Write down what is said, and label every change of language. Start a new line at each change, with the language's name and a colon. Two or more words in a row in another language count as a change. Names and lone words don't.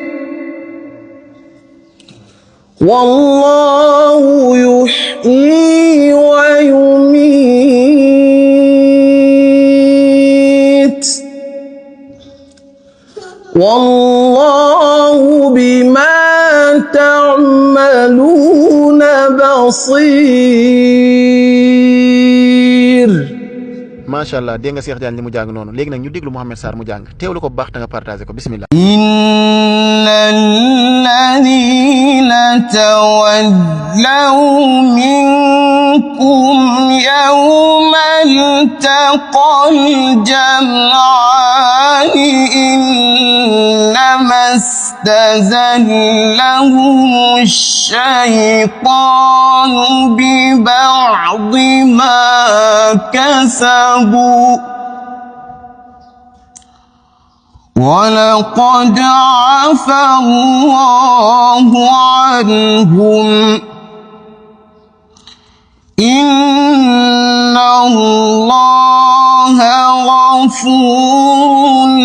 Arabic: والله يحيي ويميت والله بما تعملون بصير. ما شاء الله
Wolof: dégg nga Cheikh Diagne li mu jàng noonu léegi nag ñu déglu Mouhamed Sarr mu jàng teewlu ko bu baax te nga partagé ko bismillah.
Arabic: إن الذين تولوا منكم يوم التقى الجمعان إنما استزلهم الشيطان ببعض ما كسبوا ولقد عفى الله عنهم إن الله غفور